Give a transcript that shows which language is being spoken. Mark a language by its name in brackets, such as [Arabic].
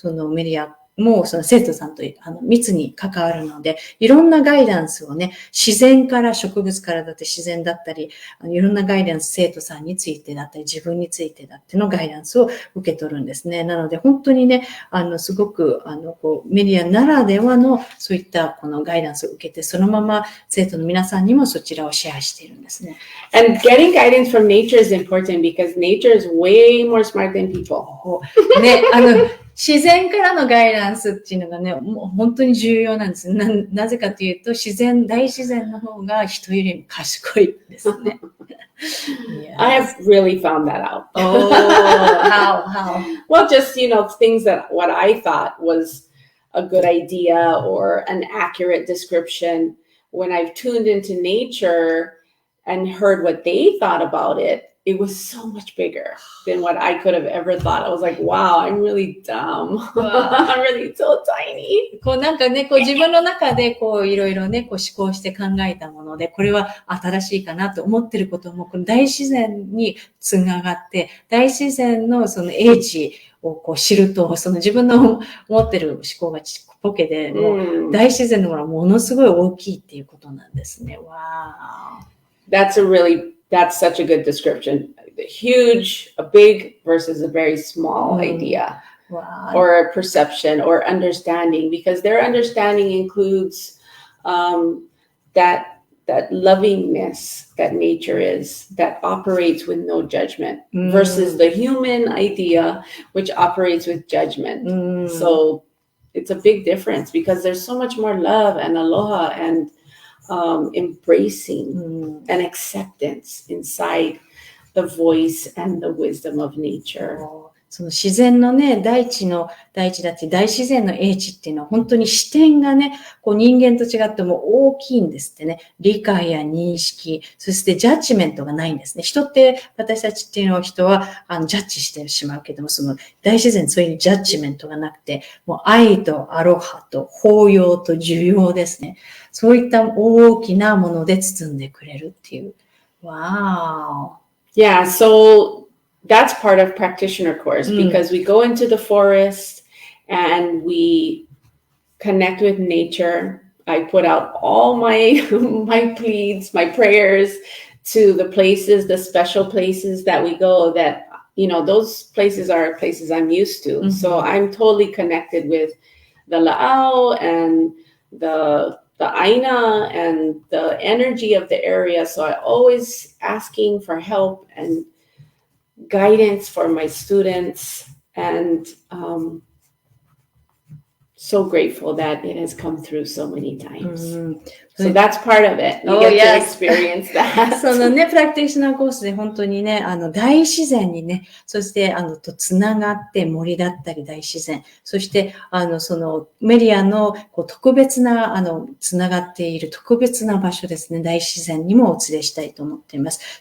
[Japanese] メディアもその生徒さんと密に関わるので、いろんなガイダンスをね、自然から植物からだって自然だったり、いろんなガイダンス、生徒さんについてだったり、自分についてだってのガイダンスを受け取るんですね。なので本当にね、すごく、メディアならではのそういったこのガイダンスを受けて、そのまま生徒の皆さんにもそちらをシェアしているんですね。 [English] And getting guidance from nature is important because nature is way more smart than people. [Japanese] ね、自然からのガイダンスっていうのがね、もう本当に重要なんです。なぜかというと、大自然の方が人よりも賢いですね。 [English] Yes. I have really found that out. Oh, how? Well, just, things that what I thought was a good idea or an accurate description, when I've tuned into nature and heard what they thought about it, it was so much bigger than what I could have ever thought. I was like, wow, I'm really dumb. I'm really so tiny. [Japanese] なんかね、自分の中でいろいろね、思考して考えたもので、これは新しいかなと思ってることも、この大自然につながって、大自然のその英知を知ると、その自分の持ってる思考がちっぽけで、もう大自然のものはものすごい大きいっていうことなんですね。わー。 [English] That's such a good description. A big versus a very small idea. Wow. Or a perception or understanding, because their understanding includes that lovingness that nature is, that operates with no judgment, versus the human idea, which operates with judgment. So it's a big difference because there's so much more love and aloha and embracing and acceptance inside the voice and the wisdom of nature. [Japanese] その自然のね、大地だって大自然の英知っていうのは本当に視点がね、人間と違っても大きいんですってね。理解や認識、そしてジャッジメントがないんですね。私たちっていうのは人はジャッジしてしまうけども、その大自然そういうジャッジメントがなくて、もう愛とアロハと包容と受容ですね。そういった大きなもので包んでくれるっていう。 [English] Wow. Yeah, so that's part of practitioner course because we go into the forest and we connect with nature. I put out all my pleads, my prayers to the special places that we go that, those places are places I'm used to. So I'm totally connected with the la'au and the aina and the energy of the area. So I always asking for help and guidance for my students, and so grateful that it has come through so many times. So that's part of it. You get to experience that. [Japanese] そのね、プラクティショナーコースで本当にね、大自然にね、そして、とつながって森だったり大自然、そして、そのメリアのこう特別な、つながっている特別な場所ですね、大自然にもお連れしたいと思っています。